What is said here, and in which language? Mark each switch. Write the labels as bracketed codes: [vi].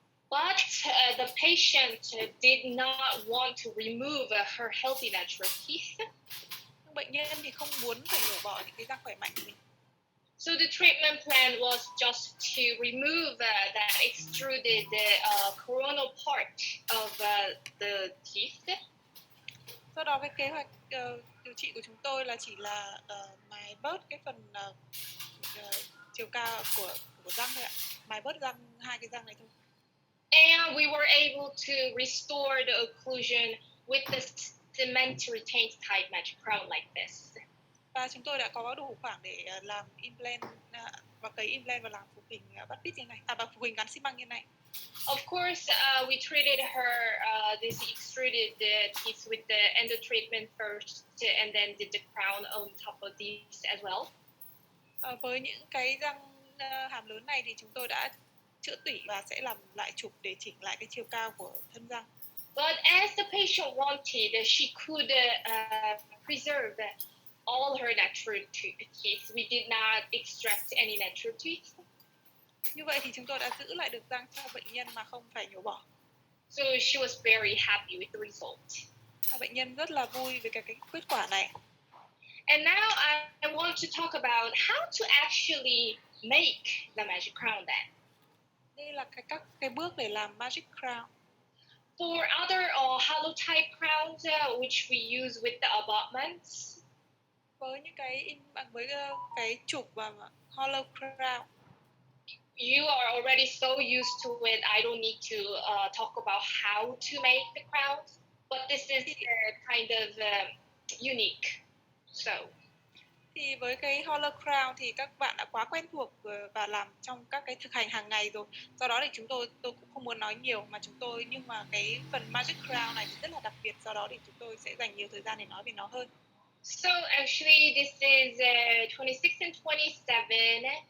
[en] But the patient did not want to remove her healthy natural teeth. [vi] Bệnh nhân thì không muốn phải nhổ bỏ những cái răng khỏe mạnh của mình. [en] So the treatment plan was just to remove that extruded coronal part of the teeth. [vi] Do đó cái kế hoạch điều trị của chúng tôi là chỉ là mài bớt cái phần chiều cao của răng thôi ạ, mài bớt 2 cái răng này thôi. [en] And we were able to restore the occlusion with the cement retained type Magic Crown like this. [vi] Và chúng tôi đã có đủ khoảng để làm implant và cấy implant và làm phục hình bắt vít như này, và phục hình gắn xi măng như này. [en] Of course, we treated her this extruded teeth with the endo treatment first, and then did the crown on top of these as well. [vi] Với những cái răng hàm lớn này thì chúng tôi đã chữa tủy và sẽ làm lại chụp để chỉnh lại cái chiều cao của thân răng. [en] But as the patient wanted, she could preserve all her natural teeth. We did not extract any natural teeth. [vi] Như vậy thì chúng tôi đã giữ lại được răng cho bệnh nhân mà không phải nhổ bỏ. [en] So she was very happy with the result. [vi] Bệnh nhân rất là vui về cái kết quả này. [en] And now I want to talk about how to actually make the Magic Crown then. [vi] Đây là các cái bước để làm Magic Crown. [en] For other hollow type crowns, which we use with the abutments, [vi] với những cái trục và hollow crown, [en] you are already so used to it. I don't need to talk about how to make the crowns, but this is kind of unique. So [vi] thì với cái hollow crown thì các bạn đã quá quen thuộc và làm trong các cái thực hành hàng ngày rồi. Do đó thì tôi cũng không muốn nói nhiều nhưng mà cái phần magic crown này thì rất là đặc biệt, do đó thì chúng tôi sẽ dành nhiều thời gian để nói về nó hơn. [en] So actually this is 26 and 27.